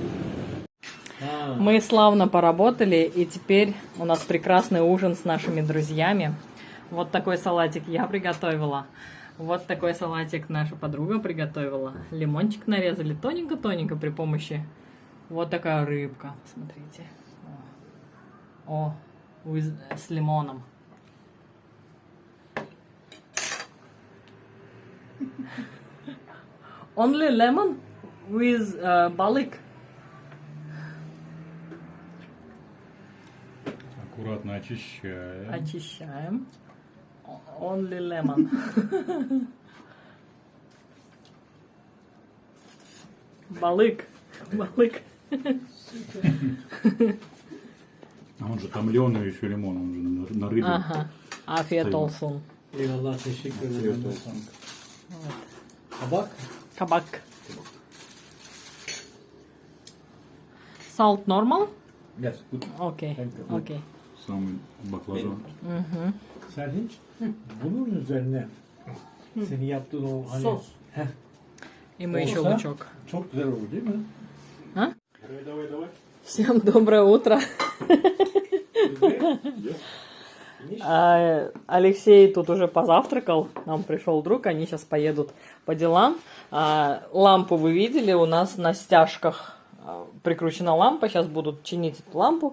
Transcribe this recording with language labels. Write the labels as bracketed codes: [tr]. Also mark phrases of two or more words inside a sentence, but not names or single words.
[ru] Мы славно поработали, и теперь у нас прекрасный ужин с нашими друзьями. Вот такой салатик я приготовила. Вот такой салатик наша подруга приготовила. Лимончик нарезали тоненько-тоненько при помощи. Вот такая рыбка, смотрите. О, с лимоном. [en] Only lemon with balık. [ru] Аккуратно очищаем. Очищаем. [en] Only lemon. [tr] Balık. Balık. [ru] А он же томленый еще лимон, он же на рыбе. Ага. [tr] Afiyet olsun. Eyvallah, teşekkür ederim. Kabak. Kabak. [en] Salt normal? Yes, good. Okay. Thank you. Okay. [ru] Самый баклажан. [tr] Sen hiç bunun üzerine senin yaptığın o hani Sos. Heh, [ru] И мы еще [tr] Olsa [ru] лучок. [tr] çok güzel olur değil mi? [ru] Давай. Всем доброе утро. Алексей тут уже позавтракал, нам пришел друг, они сейчас поедут по делам. Лампу вы видели, у нас на стяжках прикручена лампа, сейчас будут чинить эту лампу.